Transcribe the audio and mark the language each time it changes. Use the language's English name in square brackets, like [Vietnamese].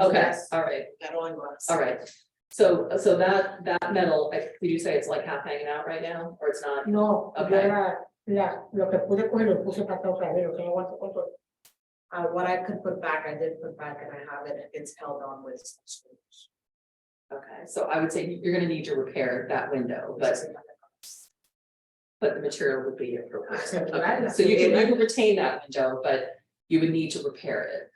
[English] Okay, all right, all right. So that metal, could you say it's like half hanging out right now, or it's not? [Spanish] No, [English] Okay. [Spanish] lo que pude coger lo puse para acá otra vez, lo que no aguanto con todo. [English] What I could put back, I did put back and I have it, it's held on with some screws. Okay, so I would say you're gonna need to repair that window, but the material would be appropriate. Okay, so you can retain that window, but you would need to repair it.